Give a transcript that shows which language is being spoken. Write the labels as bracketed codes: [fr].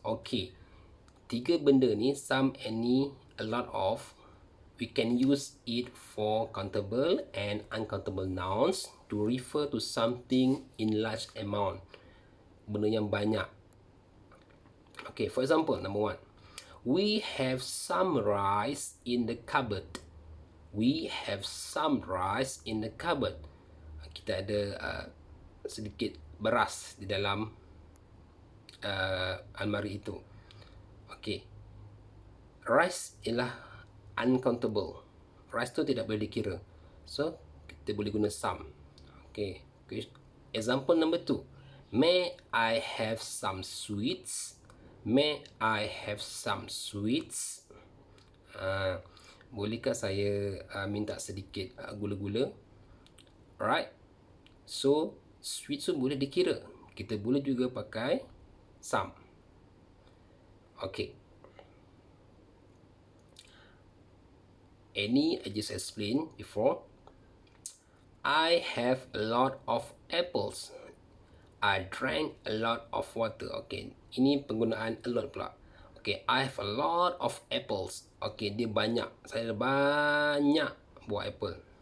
[en] Okay, [ms] 3 benda ni, [en] some, any, a lot of, we can use it for countable and uncountable nouns to refer to something in large amount. [ms] Benda yang banyak. [en] Okay, for example, number 1. We have some rice in the cupboard. We have some rice in the cupboard. [ms] Kita ada sedikit beras di dalam almari itu. Okay. Rice ialah uncountable. Rice tu tidak boleh dikira. So, kita boleh guna some. Okay. [en] Example number 2. May I have some sweets? May I have some sweets? [ms] Bolehkah saya minta sedikit gula-gula? Alright. So, sweets tu boleh dikira. Kita boleh juga pakai some. Okay. [en] Any, I just explained before. I have a lot of apples. I drank a lot of water. [ms] Okay, ini penggunaan a lot pula. [en] Okay, I have a lot of apples. [ms] Okay, dia banyak. Saya ada banyak buah apple.